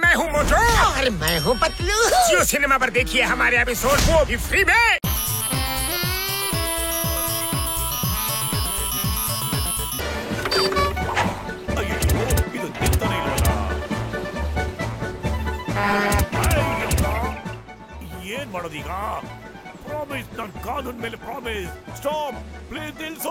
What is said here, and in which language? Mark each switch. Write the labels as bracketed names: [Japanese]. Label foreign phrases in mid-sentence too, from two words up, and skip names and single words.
[Hindi] हूँ मोटू और मैं हूँ पतलू। जियो सिनेमा पर देखिए हमारे एपिसोड, वो भी फ्री में। [Kannada] ಏನ್ ಮಾಡೋದೀಗ? ಪ್ರಾಮಿಸ್, ನನ್ನ ಕಾನೂನ್ ಮೇಲೆ ಪ್ರಾಮಿಸ್. [English] stop please, [Kannada] ನಿಲ್ಸು.